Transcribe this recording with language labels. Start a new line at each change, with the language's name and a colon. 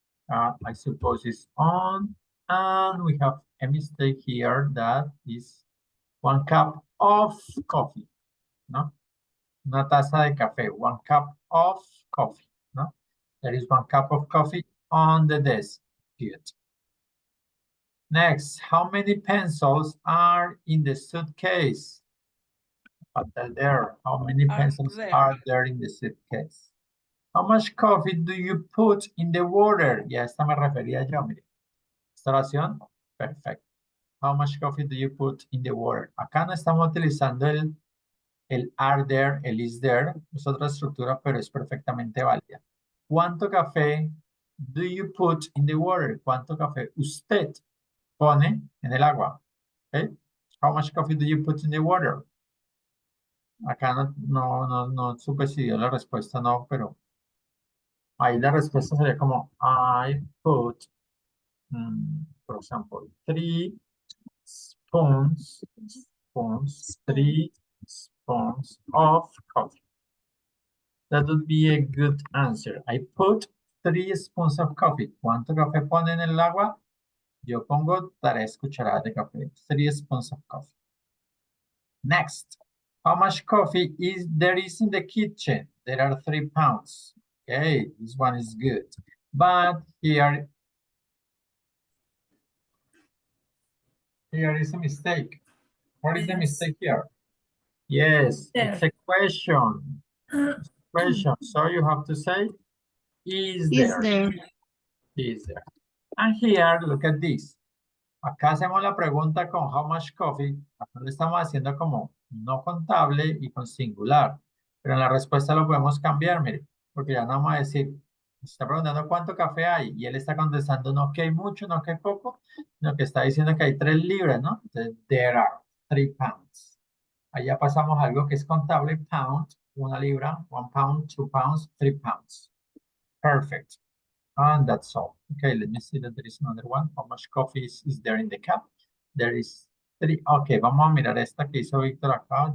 English: I suppose it's on, and we have a mistake here that is 1 cup of coffee, ¿no?
Spanish: Una taza de café,
English: 1 cup of coffee,
Spanish: ¿no?
English: There is 1 cup of coffee on the desk. Good. Next, how many pencils are in the suitcase? There, how many pencils are there in the suitcase? How much coffee do you put in the water?
Spanish: Ya esta me refería yo, mire. Esta oración, perfecto.
English: How much coffee do you put in the water?
Spanish: Acá no estamos utilizando el are there, el is there. Es otra estructura, pero es perfectamente válida. ¿Cuánto café
English: do you put in the water?
Spanish: ¿Cuánto café usted pone en el agua?
English: Okay. How much coffee do you put in the water?
Spanish: Acá no supe si dio la respuesta, no, pero ahí la respuesta sería como
English: I put, for example, 3 spoons, 3 spoons of coffee. That would be a good answer. I put 3 spoons of coffee.
Spanish: ¿Cuánto café pone en el agua? Yo pongo 3 cucharadas de café.
English: 3 spoons of coffee.
Spanish: Next.
English: How much coffee there is in the kitchen? There are 3 pounds. Okay, this one is good. But here is a mistake. What is the mistake here? Yes, it's a question. So you have to say, is there? Is there? And here, look at this.
Spanish: Acá hacemos la pregunta con
English: how much coffee.
Spanish: Acá lo estamos haciendo como no contable y con singular. Pero en la respuesta lo podemos cambiar, mire. Porque ya no vamos a decir, está preguntando cuánto café hay. Y él está contestando no que hay mucho, no que hay poco. Sino que está diciendo que hay 3 libras, ¿no?
English: Entonces, there are 3 pounds.
Spanish: Allá pasamos a algo que es contable,
English: pound, 1 libra, 1 pound, 2 pounds, 3 pounds. Perfect. And that's all. Okay, let me see that there is another one. How much coffee is there in the cup? There is 3.
Spanish: Okay, vamos a mirar esta que hizo Víctor acá.